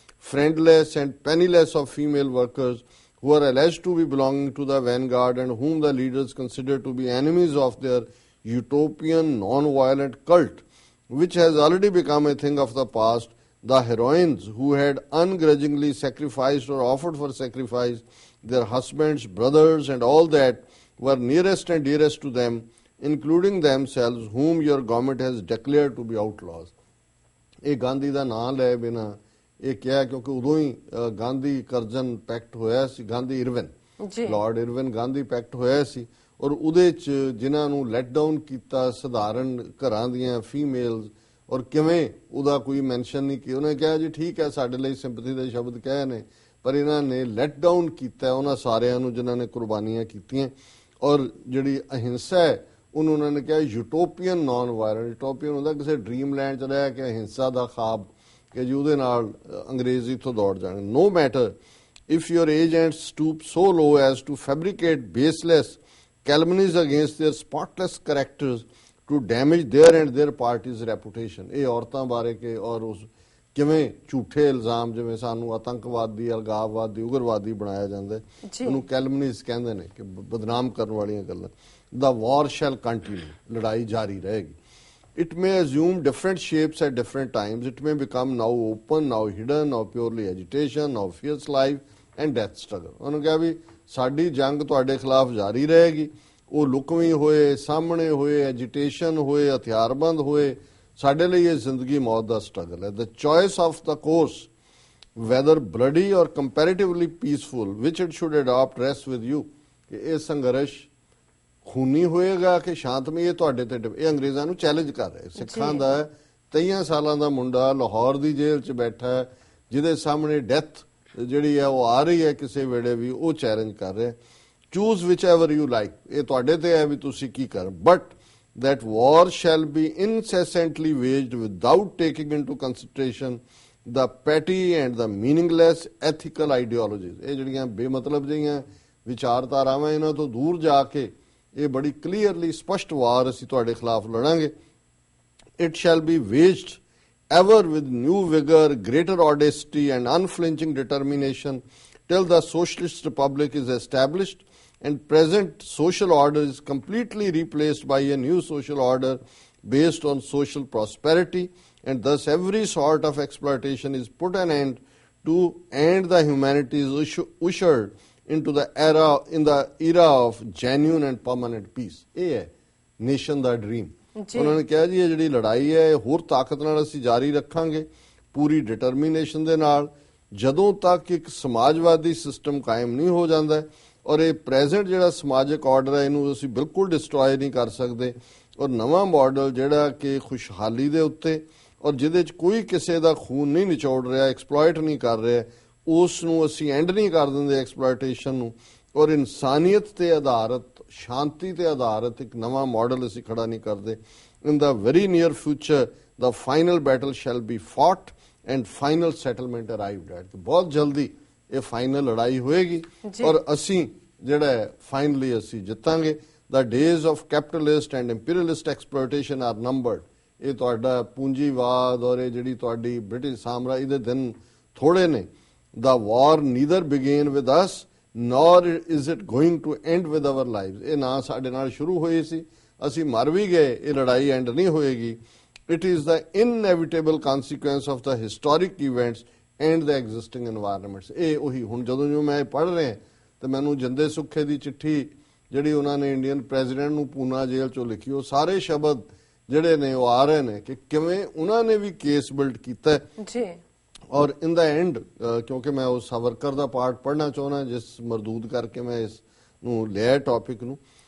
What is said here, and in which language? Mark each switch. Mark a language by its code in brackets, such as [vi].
[en] friendless and penniless of female workers who are alleged to be belonging to the vanguard and whom the leaders consider to be enemies of their utopian non-violent cult, which has already become a thing of the past. The heroines who had ungrudgingly sacrificed or offered for sacrifice their husbands, brothers and all that were nearest and dearest to them, including themselves, whom your government has declared to be outlaws. [pa] ਇਹ ਗਾਂਧੀ ਦਾ ਨਾਂ ਲੈ ਬਿਨਾ ਇਹ ਕਿਹਾ ਕਿਉਂਕਿ ਉਦੋਂ ਹੀ Gandhi Curzon packet ਹੋਇਆ ਸੀ, Gandhi Irwin, Lord Irwin Gandhi packet ਹੋਇਆ ਸੀ ਔਰ ਉਹਦੇ 'ਚ ਜਿਨ੍ਹਾਂ ਨੂੰ ਲੈਟ ਡਾਊਨ ਕੀਤਾ ਸਧਾਰਨ ਘਰਾਂ ਦੀਆਂ ਫੀਮੇਲਸ ਔਰ ਕਿਵੇਂ ਉਹਦਾ ਕੋਈ ਮੈਂਸ਼ਨ ਨਹੀਂ ਕੀਤਾ. ਉਹਨੇ ਕਿਹਾ ਜੀ ਠੀਕ ਹੈ ਸਾਡੇ ਲਈ ਸਿੰਪਥੀ ਦੇ ਸ਼ਬਦ ਕਹੇ ਨੇ ਪਰ ਇਹਨਾਂ ਨੇ ਲੈਟ ਡਾਊਨ ਕੀਤਾ ਉਹਨਾਂ ਸਾਰਿਆਂ ਨੂੰ ਜਿਨ੍ਹਾਂ ਨੇ ਕੁਰਬਾਨੀਆਂ ਕੀਤੀਆਂ ਔਰ ਜਿਹੜੀ ਅਹਿੰਸਾ ਹੈ ਉਹਨੂੰ ਉਹਨਾਂ ਨੇ ਕਿਹਾ ਯੂਟੋਪੀਅਨ ਨਾਨ ਵਾਇਲੈਂਟ. ਯੂਟੋਪੀਅਨ ਹੁੰਦਾ ਕਿਸੇ ਡ੍ਰੀਮ ਲੈਂਡ 'ਚ ਰਹਿ ਕੇ ਅਹਿੰਸਾ ਦਾ ਖਾਬ ਕਿ ਜੀ ਉਹਦੇ ਨਾਲ ਅੰਗਰੇਜ਼ੀ ਤੋਂ ਦੌੜ ਜਾਣ. [en] No matter if your agents stoop so low as to fabricate baseless calumnies against their spotless characters to damage their and their party's reputation. [pa] ਇਹ ਔਰਤਾਂ ਬਾਰੇ ਕਿ ਔਰ ਉਸ ਕਿਵੇਂ ਝੂਠੇ ਇਲਜ਼ਾਮ ਜਿਵੇਂ ਸਾਨੂੰ ਆਤੰਕਵਾਦੀ, ਅਲਗਾਵਵਾਦੀ, ਉਗਰਵਾਦੀ ਬਣਾਇਆ ਜਾਂਦਾ ਉਹਨੂੰ ਕੈਲਮਨੀਜ਼ ਕਹਿੰਦੇ ਨੇ ਕਿ ਬਦਨਾਮ ਕਰਨ ਵਾਲੀਆਂ ਗੱਲਾਂ. [en] The war shall continue. [pa] ਲੜਾਈ ਜਾਰੀ ਰਹੇਗੀ. [en] It may assume different shapes at different times. It may become now open, now hidden, now purely agitation, now fierce life and death struggle. [pa] ਉਹਨੂੰ ਕਿਹਾ ਵੀ ਸਾਡੀ ਜੰਗ ਤੁਹਾਡੇ ਖਿਲਾਫ ਜਾਰੀ ਰਹੇਗੀ. ਉਹ ਲੁਕਵੀਂ ਹੋਏ, ਸਾਹਮਣੇ ਹੋਏ, ਐਜੀਟੇਸ਼ਨ ਹੋਏ, ਹਥਿਆਰਬੰਦ ਹੋਏ, ਸਾਡੇ ਲਈ ਇਹ ਜ਼ਿੰਦਗੀ ਮੌਤ ਦਾ ਸਟਰਗਲ ਹੈ. [en] The choice of the course, whether bloody or comparatively peaceful, which it should adopt rests with you. [pa] ਕਿ ਇਹ ਸੰਘਰਸ਼ ਖੂਨੀ ਹੋਏਗਾ ਕਿ ਸ਼ਾਂਤਮਈ ਇਹ ਤੁਹਾਡੇ ਤੇ ਇਹ ਅੰਗਰੇਜ਼ਾਂ ਨੂੰ ਚੈਲੰਜ ਕਰ ਰਹੇ. ਸਿੱਖਾਂ ਦਾ 23 ਸਾਲਾਂ ਦਾ ਮੁੰਡਾ ਲਾਹੌਰ ਦੀ ਜੇਲ੍ਹ 'ਚ ਬੈਠਾ ਹੈ ਜਿਹਦੇ ਸਾਹਮਣੇ ਡੈਥ ਜਿਹੜੀ ਹੈ ਉਹ ਆ ਰਹੀ ਹੈ ਕਿਸੇ ਵੇਲੇ ਵੀ, ਉਹ ਚੈਲੰਜ ਕਰ ਰਿਹਾ. [en] choose whichever you like, [pa] ਇਹ ਤੁਹਾਡੇ ਤੇ ਹੈ ਵੀ ਤੁਸੀਂ ਕੀ ਕਰ. [en] But that war shall be incessantly waged without taking into consideration the petty and the meaningless ethical ideologies. [pa] ਇਹ ਜਿਹੜੀਆਂ ਬੇਮਤਲਬ ਜਿਹੀਆਂ ਵਿਚਾਰਧਾਰਾਵਾਂ ਇਹਨਾਂ ਤੋਂ ਦੂਰ ਜਾ ਕੇ ਇਹ ਬੜੀ ਕਲੀਅਰਲੀ ਸਪਸ਼ਟ ਵਾਰ ਅਸੀਂ ਤੁਹਾਡੇ ਖਿਲਾਫ ਲੜਾਂਗੇ. [en] It shall be waged ever with new vigor, greater audacity and unflinching determination till the socialist republic is established and present social order is completely replaced by a new social order based on social prosperity, and thus every sort of exploitation is put an end to and the humanity is ushered into the era of genuine and permanent peace. [pa] ਇਹ ਹੈ nation ਦਾ dream. ਉਹਨਾਂ ਨੇ ਕਿਹਾ ਜੀ ਇਹ ਜਿਹੜੀ ਲੜਾਈ ਹੈ ਇਹ ਹੋਰ ਤਾਕਤ ਨਾਲ ਅਸੀਂ ਜਾਰੀ ਰੱਖਾਂਗੇ, ਪੂਰੀ ਡਿਟਰਮੀਨੇਸ਼ਨ ਦੇ ਨਾਲ, ਜਦੋਂ ਤੱਕ ਇੱਕ ਸਮਾਜਵਾਦੀ ਸਿਸਟਮ ਕਾਇਮ ਨਹੀਂ ਹੋ ਜਾਂਦਾ. ਔਰ ਇਹ ਪ੍ਰੈਜ਼ੈਂਟ ਜਿਹੜਾ ਸਮਾਜਿਕ ਆਰਡਰ ਹੈ ਇਹਨੂੰ ਅਸੀਂ ਬਿਲਕੁਲ ਡਿਸਟਰੋਏ ਨਹੀਂ ਕਰ ਸਕਦੇ. ਔਰ ਨਵਾਂ ਮਾਡਲ ਜਿਹੜਾ ਕਿ ਖੁਸ਼ਹਾਲੀ ਦੇ ਉੱਤੇ ਔਰ ਜਿਹਦੇ 'ਚ ਕੋਈ ਕਿਸੇ ਦਾ ਖੂਨ ਨਹੀਂ ਨਿਚੋੜ ਰਿਹਾ, ਐਕਸਪਲੋਇਟ ਨਹੀਂ ਕਰ ਰਿਹਾ, ਉਸ ਨੂੰ ਅਸੀਂ ਐਂਡ ਨਹੀਂ ਕਰ ਦਿੰਦੇ ਐਕਸਪਲੋਇਟੇਸ਼ਨ ਨੂੰ. ਔਰ ਇਨਸਾਨੀਅਤ ਤੇ ਆਧਾਰਿਤ, ਸ਼ਾਂਤੀ ਤੇ ਆਧਾਰਿਤ ਇੱਕ ਨਵਾਂ ਮਾਡਲ ਅਸੀਂ ਖੜਾ ਨਹੀਂ ਕਰਦੇ. [en] In the very near future the final battle shall be fought and final settlement arrived at. [pa] ਬਹੁਤ ਜਲਦੀ ਇਹ ਫਾਈਨਲ ਲੜਾਈ ਹੋਏਗੀ ਔਰ ਅਸੀਂ ਜਿਹੜਾ ਫਾਈਨਲੀ ਅਸੀਂ ਜਿੱਤਾਂਗੇ. [en] The days of capitalist and imperialist exploitation are numbered. [pa] ਇਹ ਤੁਹਾਡਾ ਪੂੰਜੀਵਾਦ ਔਰ ਇਹ ਜਿਹੜੀ ਤੁਹਾਡੀ ਬ੍ਰਿਟਿਸ਼ ਸਾਮਰਾਜ ਦੇ ਦਿਨ ਥੋੜੇ ਨੇ. [en] The war neither began with us nor is it going to end with our lives. [pa] ਇਹ ਨਾ ਸਾਡੇ ਨਾਲ ਸ਼ੁਰੂ ਹੋਈ ਸੀ, ਅਸੀਂ ਮਰ ਵੀ ਗਏ, ਇਹ ਲੜਾਈ ਐਂਡ ਨਹੀਂ ਹੋਏਗੀ. [en] It is the inevitable consequence of the historic events and the existing environments. [pa] ਇਹ ਉਹੀ ਹੁਣ ਜਦੋਂ ਮੈਂ ਪੜ੍ਹ ਰਿਹਾ ਤੇ ਮੈਨੂੰ ਜਿੰਦੇ ਸੁੱਖੇ ਦੀ ਚਿੱਠੀ ਜਿਹੜੀ ਉਹਨਾਂ ਨੇ ਇੰਡੀਅਨ ਪ੍ਰੈਜ਼ੀਡੈਂਟ ਨੂੰ ਪੂਨਾ ਜੇਲ੍ਹ ਚੋਂ ਲਿਖੀ, ਉਹ ਸਾਰੇ ਸ਼ਬਦ ਜਿਹੜੇ ਨੇ ਉਹ ਆ ਰਹੇ ਨੇ ਕਿ ਕਿਵੇਂ ਉਹਨਾਂ ਨੇ ਵੀ ਕੇਸ ਬਿਲਡ ਕੀਤਾ ਜੀ. ਔਰ ਇਨ ਦਾ ਐਂਡ ਕਿਉਂਕਿ ਮੈਂ ਉਸ ਸਾਵਰਕਰ ਦਾ ਪਾਰਟ ਪੜ੍ਹਨਾ ਚਾਹੁੰਦਾ ਜਿਸ ਮਰਦੂਦ ਕਰਕੇ ਮੈਂ ਇਸ ਨੂੰ ਲਿਆ ਟੌਪਿਕ ਨੂੰ.